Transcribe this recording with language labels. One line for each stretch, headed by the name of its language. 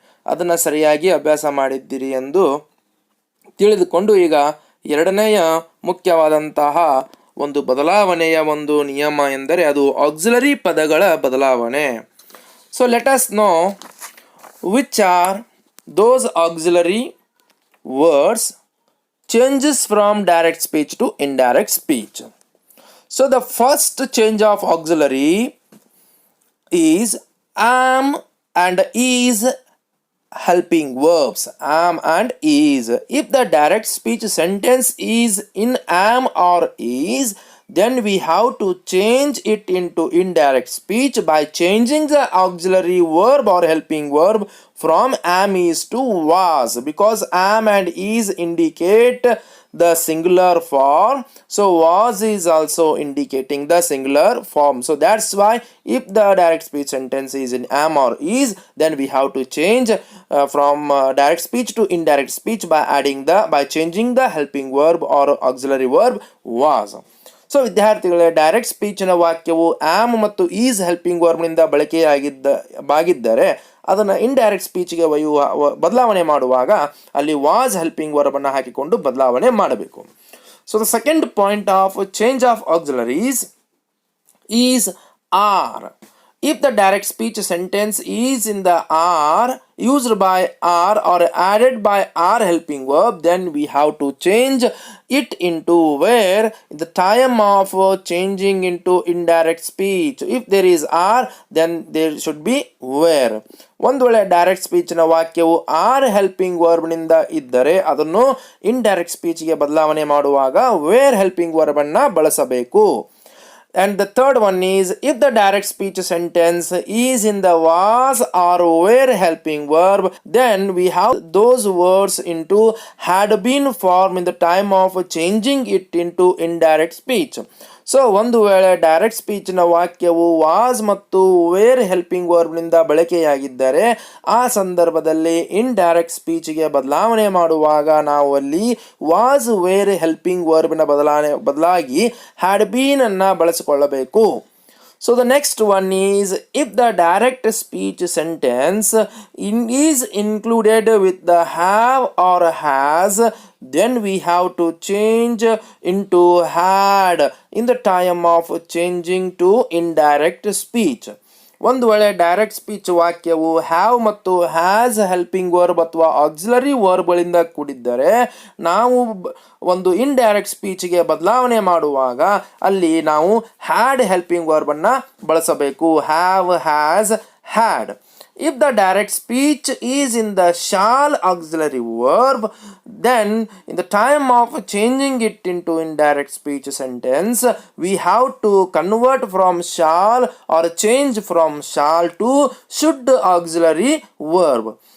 Kannada: ಅದನ್ನು ಸರಿಯಾಗಿ ಅಭ್ಯಾಸ ಮಾಡಿದ್ದೀರಿ ಎಂದು ತಿಳಿದುಕೊಂಡು ಈಗ ಎರಡನೆಯ ಮುಖ್ಯವಾದಂತಹ ಒಂದು ಬದಲಾವಣೆಯ ಒಂದು ನಿಯಮ ಎಂದರೆ ಅದು ಆಕ್ಸಿಲರಿ ಪದಗಳ ಬದಲಾವಣೆ.
English: So let us know which are those auxiliary words changes from direct speech to indirect speech. So the first change of auxiliary is am and is helping verbs. Am and is. If the direct speech sentence is in am or is, then we have to change it into indirect speech by changing the auxiliary verb or helping verb from am is to was, because am and is indicate the singular form, so was is also indicating the singular form. So that's why if the direct speech sentence is in am or is, then we have to change from direct speech to indirect speech by changing the helping verb or auxiliary verb was.
Kannada: So ವಿದ್ಯಾರ್ಥಿಗಳೇ, direct ಸ್ಪೀಚಿನ ವಾಕ್ಯವು am ಮತ್ತು is helping ವರ್ಬ್ನಿಂದ ಬಾಗಿದ್ದರೆ ಅದನ್ನು indirect ಸ್ಪೀಚ್ಗೆ ಬದಲಾವಣೆ ಮಾಡುವಾಗ ಅಲ್ಲಿ was helping ವರ್ಬನ್ನು ಹಾಕಿಕೊಂಡು ಬದಲಾವಣೆ ಮಾಡಬೇಕು.
English: So the second point of change of auxiliaries is are. If the direct speech sentence is in the are, used by are or added by are helping verb, then we have to change it into where in the time of changing into indirect speech. If there is are, then there should be where.
Kannada: ಒಂದು ವೇಳೆ direct ಸ್ಪೀಚ್ನ ವಾಕ್ಯವು are helping ವರ್ಬ್ನಿಂದ ಇದ್ದರೆ ಅದನ್ನು indirect ಸ್ಪೀಚ್ಗೆ ಬದಲಾವಣೆ ಮಾಡುವಾಗ wear helping ವರ್ಬನ್ನು ಬಳಸಬೇಕು.
English: And the third one is, if the direct speech sentence is in the was or were helping verb, then we have those words into had been form in the time of changing it into indirect speech.
Kannada: So ಒಂದು ವೇಳೆ direct ಸ್ಪೀಚ್ನ ವಾಕ್ಯವು was ಮತ್ತು wear helping ವರ್ಬ್ನಿಂದ ಬಳಕೆಯಾಗಿದ್ದರೆ ಆ ಸಂದರ್ಭದಲ್ಲಿ indirect ಸ್ಪೀಚ್ಗೆ ಬದಲಾವಣೆ ಮಾಡುವಾಗ ನಾವು ಅಲ್ಲಿ ವಾಸ್ ವೇರ್ ಹೆಲ್ಪಿಂಗ್ ವರ್ಬ್ನ ಬದಲಾಗಿ ಹ್ಯಾಡ್ ಬೀನ್ ಅನ್ನು ಬಳಸಿಕೊಳ್ಳಬೇಕು.
English: So the next one is, if the direct speech sentence is included with the have or has, then we have to change into had in the time of changing to indirect speech.
Kannada: ಒಂದು ವೇಳೆ direct speech ವಾಕ್ಯವು have ಮತ್ತು has helping verb ಅಥವಾ auxiliary ವರ್ಬ್ಗಳಿಂದ ಕೂಡಿದ್ದರೆ ನಾವು ಒಂದು indirect ಸ್ಪೀಚ್ಗೆ ಬದಲಾವಣೆ ಮಾಡುವಾಗ ಅಲ್ಲಿ ನಾವು ಹ್ಯಾಡ್ ಹೆಲ್ಪಿಂಗ್ ವರ್ಬನ್ನು ಬಳಸಬೇಕು.
English: Have, has, had. If the direct speech is in the shall auxiliary verb, then in the time of changing it into indirect speech sentence, we have to convert from shall or change from shall to should auxiliary verb.